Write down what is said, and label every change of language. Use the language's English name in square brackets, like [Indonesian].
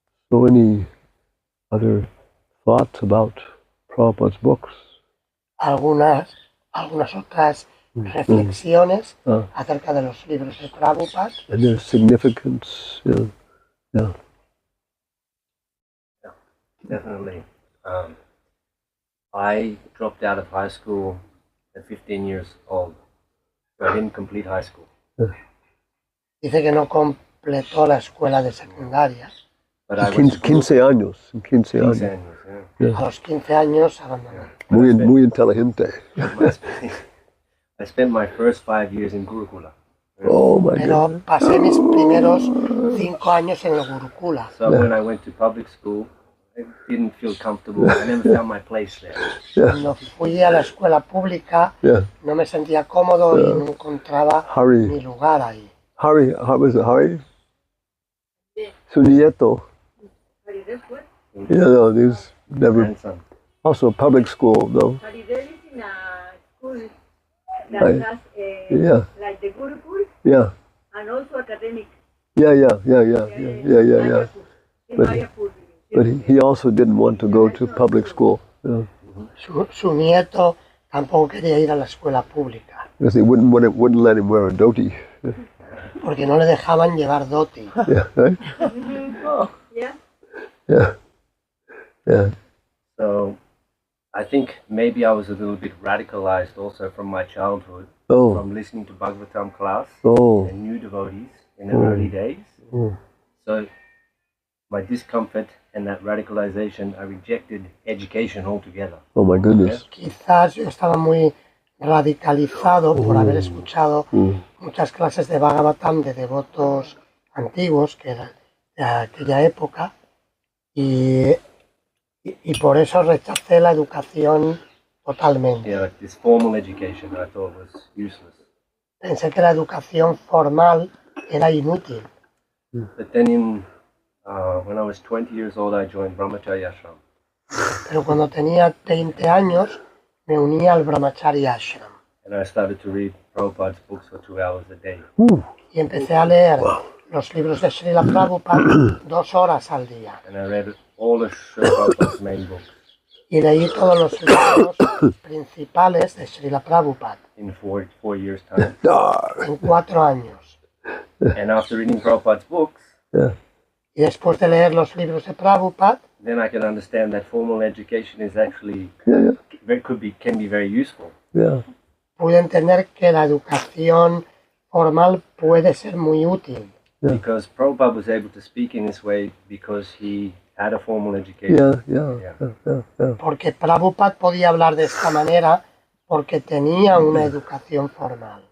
[English] So any other thoughts about Prabhupada's books? [Spanish] Algunas otras reflexiones Ah. acerca de los libros de Prabhupada [English] And their significance, yeah. Definitely. I dropped out of high school at 15 years old. So I didn't complete high school. [Spanish] Dice que no completó la escuela de secundaria. [English] But I went to [Spanish] 15 años. 15 15 años. años, yeah. A los 15 años abandonó. Muy inteligente. [English] I spent my first 5 years in Gurukula. Oh my God. [Spanish] Pero pasé mis primeros 5 años en el Gurukula. [English] So when I went to public school, I didn't feel comfortable. I never found my place there. [Spanish] Cuando fui a la escuela pública, [English] Yeah. [Spanish] no me sentía cómodo y no encontraba Harry. mi lugar ahí. [English] Harry, how was it, Harry? [Spanish] Su nieto. Farideh fue. [English] Yeah, no, he's never. Grandson. Also public school, no? Farideh is in a school that Right. has Yeah. like the Gurukul Yeah. and also academic. Yeah. In But- Mayapur. But he also didn't want to go to public school. Yeah. [Spanish] Su nieto tampoco quería ir a la escuela pública, [English] Because they wouldn't let him wear a dhoti. [Spanish] porque no le dejaban llevar dhoti. [English] Yeah, right? Yeah. Yeah. Yeah. So I think maybe I was a little bit radicalized also from my childhood, Oh. from listening to Bhagavatam class Oh. and new devotees in the early days. Oh. So my discomfort and that radicalization, I rejected education altogether. Oh my goodness. [Spanish] Quizás yo estaba muy radicalizado por haber escuchado muchas clases de Bhagavatam de devotos antiguos, que eran de aquella época, y por eso rechacé la educación totalmente. [English] Yeah, like this formal education I thought was useless. [Spanish] Pensé que la educación formal era inútil. [English] But then when I was 20 years old, I joined Brahmacharya Ashram. [Spanish] Pero cuando tenía 20 años me uní al Brahmacharya Ashram [English] And I started to read Prabhupada's books for 2 hours a day. [Spanish] y empecé a leer los libros de Srila Prabhupada 2 horas al día. [English] And I read all of Srila Prabhupada's main books [Spanish] Y leí todos los libros principales de Srila Prabhupada [English] in four years' time. [Spanish] en 4 años. [English] And after reading Prabhupada's books, Yeah. [Spanish] Y después de leer los libros de Prabhupada, [English] then I could understand that formal education is actually Yeah. can be very useful. Yeah. [Spanish] pude entender que la educación formal puede ser muy útil. [English] Because Prabhupada was able to speak in this way because he had a formal education. Yeah. [Spanish] Porque Prabhupada podía hablar de esta manera porque tenía una educación formal.